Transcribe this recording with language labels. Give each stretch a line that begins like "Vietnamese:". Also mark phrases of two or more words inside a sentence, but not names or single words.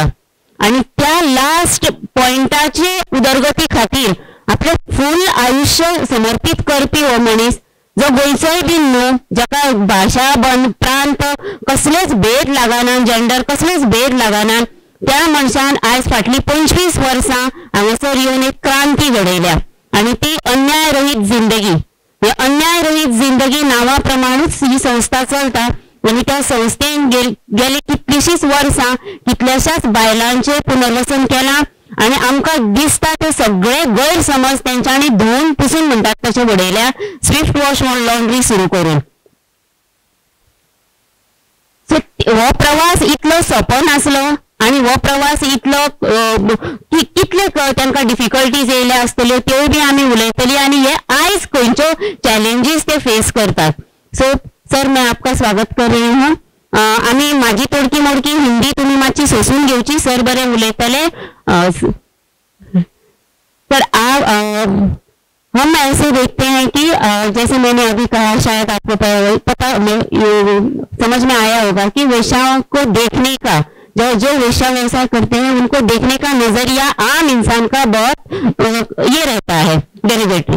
Konkani: आणि त्या लास्ट पॉइंटाची उदरगती खातीर आपले फुल आयुष्य समर्पित करपी हो मनीस जो गोंयचोय बीन न्हू, जाका भाशा प्रांत कसलेच भेद लागना, जेंडर कसलेच भेद लागना, त्या मनशान आयज फाटली 25 वर्सां हांगासर येवन एक क्रांती घडयल्या आणि ती अन्याय रहित जिंदगी। हे अन्याय रहित जिंदगी नावा प्रमाणूच ही संस्था चलता आणि त्या संस्थेन गेली कितलीशीच वर्सां कितल्याशाच बायलांचे पुनर्वसन केला आणि आमकां दिसता ते सगळे गैरसमज तेंच्यांनी धुवन पुसून म्हणटात तशें उडयल्या स्विफ्ट वॉश लॉन्ड्री सुरू करून। हो प्रवास इतलो सोंपो नासलो आणि हो प्रवास इतलो कितले तांकां डिफिकल्टीज येयले आसतल्यो त्यो बी आमी उलयतली आणि हे आयज खंयच्यो चॅलेंजीस ते फेस करतात।
Hindi: सो सर मैं आपका स्वागत कर रही हूँ।
Konkani: आमी माझी तोडकी मोडकी हिंदी तुम्ही मातशी सोसून घेवची, सर बरे उलयतले।
Hindi: सर हम ऐसे देखते हैं कि जैसे मैंने अभी कहा, शायद आपको समझ में आया होगा कि वेश्याओं को देखने का, जो वेश्या व्यवसाय करते हैं उनको देखने का नजरिया आम इंसान का बहुत ये रहता है, डेरिवेटिव।